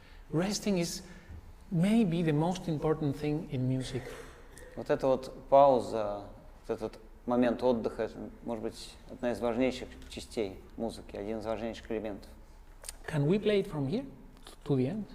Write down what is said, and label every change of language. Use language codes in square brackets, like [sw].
[en] Resting is maybe the most important thing in music. [ru] Вот эта вот пауза, вот этот момент отдыха, это, может быть, одна из важнейших частей музыки, один из важнейших элементов. [en] Can we play it from here to the end?